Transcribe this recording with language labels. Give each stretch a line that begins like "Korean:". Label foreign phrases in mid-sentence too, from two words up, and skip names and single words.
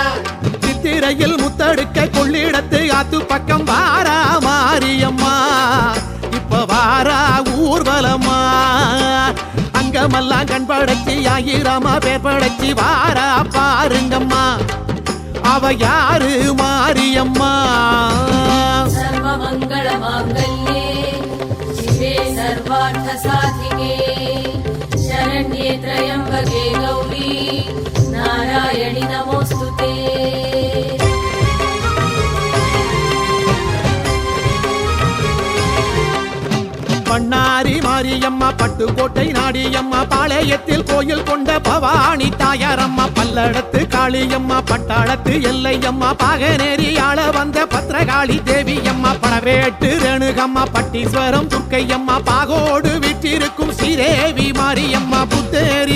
Tamil: சித்திரையில் முத்தடுக்க கொள்ளிடத்து ஆத்து பக்கம் வாரா மாரியம்மா இப்ப வாரா ஊர்வலமா. அங்கமெல்லாம் கண் படைச்சி ஆயிரமா பேர் படைச்சி வாரா பாருங்கம்மா அவ யாரு மாரியம்மா.
Sanskrit: सर्वमङ्गलमाङ्गल्ये शिवे सर्वार्थसाधिके शरण्ये त्र्यम्बके गौरी नारायणि नमोऽस्तुते.
Tamil: பண்ணாரி மாரியம்மா பட்டுக்கோட்டை நாடியம்மா பாளையத்தில் கோயில் கொண்ட பவானி தாயாரம்மா பல்லடத்து காளியம்மா பட்டாளத்து எல்லையம்மா பாகனேரி ஆள வந்த பத்ரகாளி தேவியம்மா படவேட்டு ரேணுகம்மா பட்டீஸ்வரம் துர்க்கையம்மா பாகோடு வீற்றிருக்கும் ஸ்ரீதேவி மாரியம்மா புத்தேரி